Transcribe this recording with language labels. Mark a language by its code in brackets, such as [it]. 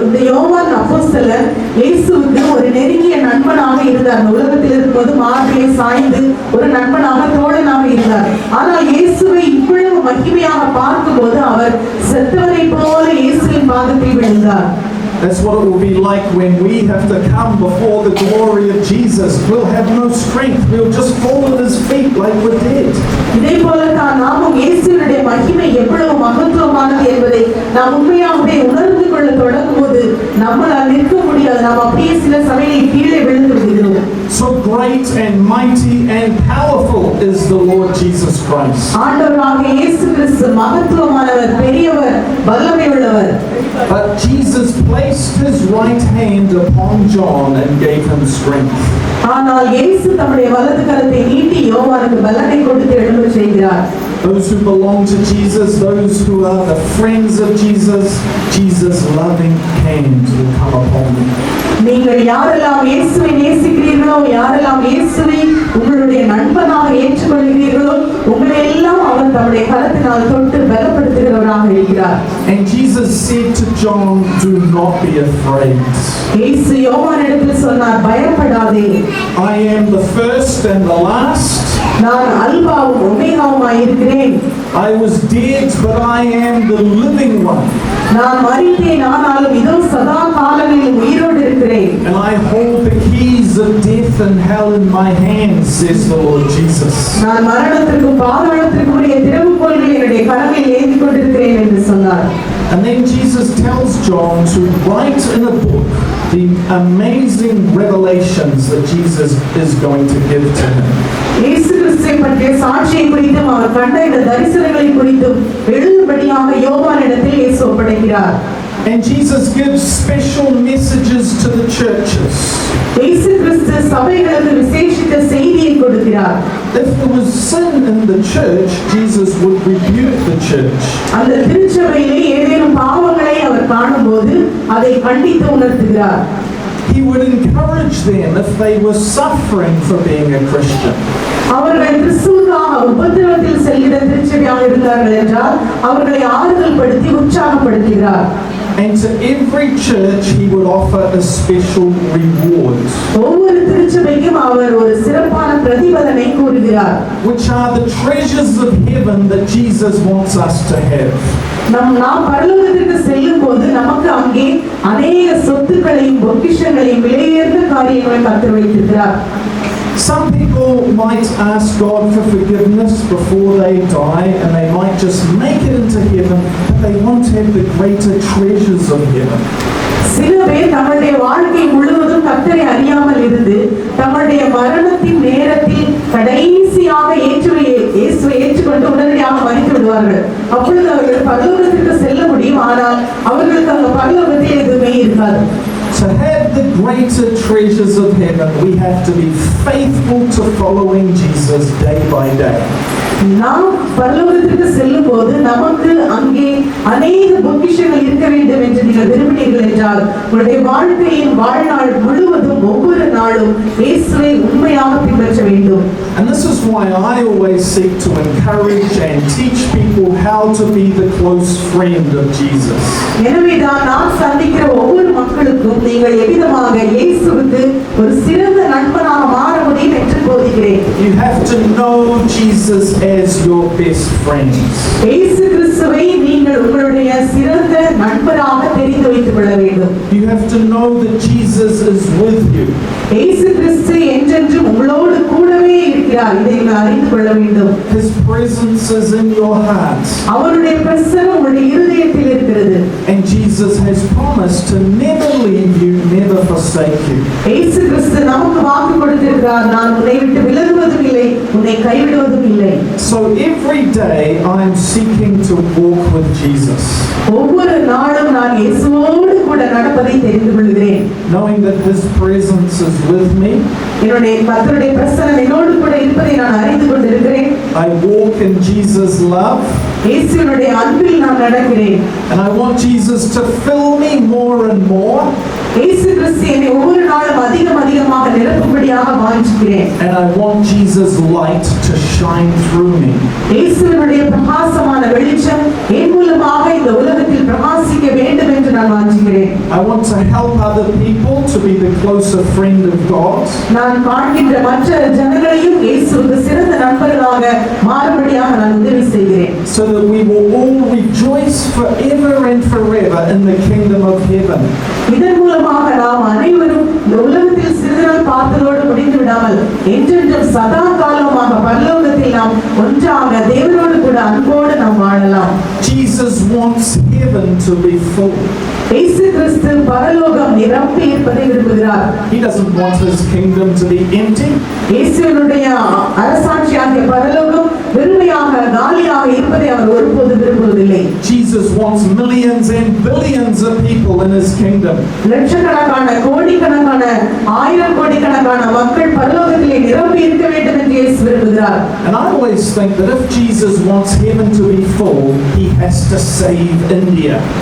[ta] யோவான் அப்போஸ்தலர் இயேசுவுக்கு ஒரு நெருங்கிய நண்பனாக இருந்தார். உலகத்தில் இருக்கும்போது மார்பிலே சாய்ந்து ஒரு நண்பனாக தோழனாக இருந்தார். ஆனால் இயேசுவை இவ்வளவு மகிமையாக பார்க்கும்போது அவர் செத்தவரை போல இயேசுவின் பாதத்தில் விழுந்தார். [en] That's what it will be like when we have to come before the glory of Jesus. We'll have no strength. We'll just fall at his feet like we're dead. [ta] இதே போலத்தான் நாமும் இயேசுவினுடைய மகிமை எவ்வளவு மகத்துவமானது என்பதை நாம் உண்மையாகவே உணர்ந்து கொள்ள தொடங்கும் போது நம்மளால் நிற்க முடியாது. நாம் அப்படியே சில சமயம் கீழே விழுந்து விடுகிறோம். [en] So great and mighty and powerful is the Lord Jesus Christ. [ta] ஆண்டவராகிய இயேசு கிறிஸ்து மகத்துவமானவர், பெரியவர், வல்லமை உள்ளவர். [en] But Jesus placed his right hand upon John and gave him strength. [ta] ஆனால் இயேசு தம்முடைய வலது கரத்தை நீட்டி யோவானுக்கு பலனை கொடுத்து எழும்பச் செய்கிறார். [en] Those who belong to Jesus, those who are the friends of Jesus, Jesus' loving hand will come upon them. [ta] நீங்கள் யாரெல்லாம் இயேசுவை நேசிக்கிறீர்களோ, யாரெல்லாம் இயேசுவை உங்களுடைய நண்பனாக ஏற்றுக்கொள்கிறீர்களோ, உங்களை எல்லாம் அவர் தம்முடைய கரத்தினால் தொட்டு பலப்படுத்துகிறவராக இருக்கிறார். [en] And Jesus said to John, do not be afraid. [ta] இயேசு யோவானிடத்தில் சொன்னார், பயப்படாதே. [en] I am the first and the last. [ta] நான் அல்பாவும் ஒமேகாவுமாய் இருக்கிறேன். [en] I was dead, but I am the living one. [ta] நான் மரித்தேன், ஆனாலும் இதோ சதா காலங்களிலும் உயிரோடு இருக்கிறேன். [en] And I hold the keys of death and hell in my hands, says the Lord Jesus. [ta] நான் மரணத்திற்கும் பாதாளத்திற்கும் உடைய திறவுகோல்களை என்னுடைய கரங்களில் ஏந்திக் கொண்டிருக்கிறேன் என்று சொன்னார். [en] And then Jesus tells John to write in a book the amazing revelations that Jesus is going to give to him. [ta] இயேசு கிறிஸ்துவை பற்றிய சாட்சியை குறித்தும் அவர் கண்ட இந்த தரிசனங்களை குறித்தும் எழுதும்படியாக யோவானிடத்தில் இயேசு ஒப்படைக்கிறார். [en] And Jesus gives special messages to the churches. [ta] இயேசு கிறிஸ்து சபைகளுக்கு விசேஷித்த செய்தியை கொடுக்கிறார். [en] If there was sin in the church, Jesus would rebuke the church. [ta] அந்த திருச்சபையிலே ஏதேனும் பாவங்களை அவர் காணும்போது அதை கண்டித்து உணர்த்துகிறார். [en] He would encourage them if they were suffering for being a Christian. [ta] அவர்கள் கிறிஸ்துவுக்காக உபத்திரவத்தில் செல்கிற திருச்சபையாக இருந்தார்கள் என்றால் அவர்களை ஆறுதல் படுத்தி உற்சாகப்படுத்துகிறார். [en] And to every church he would offer a special reward, [ta] ஒவ்வொரு திருச்சபைக்கும் அவர் ஒரு சிறப்பான பிரதிபலனை கூறுகிறார். [en] which are the treasures of heaven that Jesus wants us to have. [ta] நாம் பரலோகத்திற்கு செல்லும் போது நமக்கு அங்கே அநேக சொத்துக்களையும் பொக்கிஷங்களையும் விலையுயர்ந்த காரியங்களை கர்த்தர் வைத்திருக்கிறார். [en] Some people might ask God for forgiveness before they die, and they might just make it into heaven, but they won't have the greater treasures of heaven. [ta] சில பேர் தங்களுடைய வாழ்க்கை முழுவதும் கர்த்தரை அறியாமல் இருந்து தங்களுடைய மரணத்தின் நேரத்தில் கடைசியாக இயேசுவை ஏற்றுக்கொண்டு உடனடியாக மரித்து விடுவார்கள். அப்பொழுது அவர்கள் பரலோகத்திற்கு செல்ல முடியும், ஆனால் அவர்களுக்கு அந்த பரலோகத்தில் எதுவுமே இருக்காது. [en] To have the greater treasures of heaven, we have to be faithful to following Jesus day by day. [ta] நாம் பரலோகத்திற்கு செல்லும் போது நமக்கு அங்கே அநேக பொக்கிஷங்கள் இருக்க வேண்டும் என்று நீங்கள் விரும்பினீர்கள் என்றால் உங்களுடைய வாழ்க்கையின் வாழ்நாள் முழுவதும் ஒவ்வொரு நாளும் இயேசுவை உண்மையாக பின்பற்ற வேண்டும். [en] And this is why I always seek to encourage and teach people how to be the close friend of Jesus. [ta] எனவேதான் நான் சந்திக்கிற ஒவ்வொரு மக்களுக்கும் நீங்கள் எவ்விதமாக இயேசுவுக்கு ஒரு சிறந்த நண்பனாக மாற முடியும் என்று போதிக்கிறேன். [en] You have to know Jesus as your best friend. [ta] இயேசு கிறிஸ்துவை நீங்கள் உங்களுடைய சிறந்த நண்பராக தெரிந்து வைத்துக் கொள்ள வேண்டும். [en] You have to know that Jesus is with you. [ta] இயேசு கிறிஸ்து என்றென்றும் உங்களோடு கூடவே இருக்கிறார். இதை நீங்கள் அறிந்து கொள்ள வேண்டும். [en] His presence is in your heart. [ta] அவருடைய பிரசன்னம் உங்களுடைய இருதயத்தில் இருக்கிறது. [en] And Jesus has promised to never leave you, never forsake you. [ta] இயேசு கிறிஸ்து நமக்கு வாக்கு கொடுத்திருக்கிறார், நான் உன்னை விட்டு விலகுவதும் இல்லை, உன்னை கைவிடுவதும் இல்லை. [en] So every day I am seeking to walk with Jesus, [ta] ஒவ்வொரு நாளும் நான் இயேசுவோடு கூட நடப்பதை தெரிந்து கொள்கிறேன். [en] knowing that His presence is with me. [ta] என்னுடைய கர்த்தருடைய பிரசன்னம் என்னோடு கூட இருப்பதை நான் அறிந்து கொண்டிருக்கிறேன். [en] I walk in Jesus' love. [ta] இயேசுவினுடைய அன்பில் நான் நடக்கிறேன். [en] And I want Jesus to fill me more and more. [ta] இயேசு கிறிஸ்து என்னை ஒவ்வொரு நாளும் அதிகம் அதிகமாக நிரப்பும்படியாக வாஞ்சிக்கிறேன். [en] And I want Jesus' light to shine through me. [ta] இயேசுவினுடைய பிரகாசமான வெளிச்சம் என் மூலமாக இந்த உலகத்தில் பிரகாசிக்க வேண்டும் என்று நான் வாஞ்சிக்கிறேன். [en] I want to help other people to be the closer friend of God. [ta] நான் காண்கின்ற மற்ற ஜனங்களையும் இயேசுவுக்கு சிறந்த நண்பர்களாக மாறும்படியாக நான் உதவி செய்கிறேன். [en] So that we will all rejoice forever and forever in the kingdom of heaven. [ta] இதன் மூலமாக நாம் அனைவரும் இந்த உலகத்தில் சிறிது நாள் பார்த்ததோடு முடிந்து விடாமல் என்றென்றும் சதா காலமாக பரலோகத்தில் நாம் ஒன்றாக தேவனோடு கூட அன்போடு நாம் வாழலாம். [en] Jesus wants heaven to be full. [ta] இயேசு கிறிஸ்து பரலோகம் நிரம்பி இருப்பதை விரும்புகிறார். [en] He doesn't want his kingdom to be empty. [ta] இயேசுவினுடைய அரசாட்சியாகிய பரலோகம் வெறுமையாக காலியாக இருப்பதை அவர் ஒருபோதும் விரும்புவதில்லை. [en] Jesus wants millions and billions of people in his kingdom. [ta] லட்சக்கணக்கான கோடிக்கணக்கான ஆயிரம் கோடிக்கணக்கான மக்கள் பரலோகத்திலே நிரம்பி இருக்க வேண்டும் என்று இயேசு விரும்புகிறார். [en] And I always think that if Jesus wants heaven to be full, he has to save India.